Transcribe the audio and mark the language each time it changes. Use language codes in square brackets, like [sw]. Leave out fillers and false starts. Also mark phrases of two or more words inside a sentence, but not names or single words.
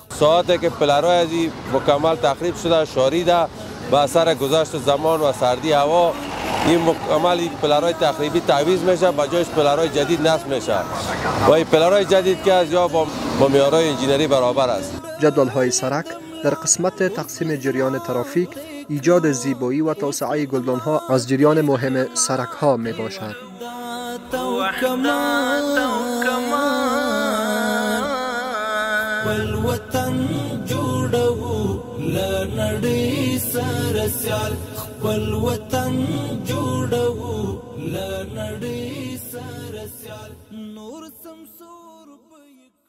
[fa] ساعتی که پلرهای ازی مکمل تخریب شده شاریده به اثر گذشت زمان و سردی هوا این مکمل پلرهای تخریبی تعویض میشه به جایش پلرهای جدید نصب میشه و این پلرهای جدید که از یا با معیارهای انجینری برابر است. جدول‌های سرک در قسمت تقسیم جریان ترافیک ایجاد زیبایی و توسعه گلدان‌ها از جریان مهم سرک‌ها می باشد. [ps] والوطن جوړو لنړۍ سره سیال خپل وطن جوړو لنړۍ سره سیال نور سمسور